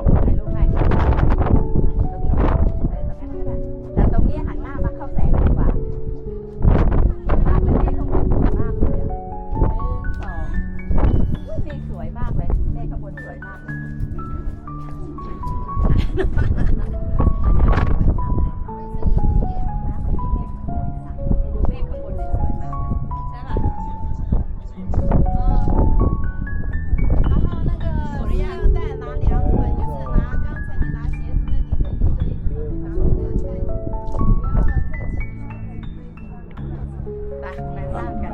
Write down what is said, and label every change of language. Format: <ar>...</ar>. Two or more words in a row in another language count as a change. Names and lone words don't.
<th>ถ่ายรูปให้ตรงนี้แต่ตรงนี้หันหน้ามาเข้าแสงดีกว่ามากเลยเมฆข้างบนสวยมากเลยอ่ะ1 2เมฆสวยมากเลยเมฆข้างบนสวยมากเลยเมฆข้างบนเนี่ยสวยมากเลยใช่ป่ะ</th> <zh>然后那个要再拿2捆，就是拿刚才你拿鞋子那里的一堆，然后对，不要再其他的。</zh> <th>ไปแปลงร่างกัน</th>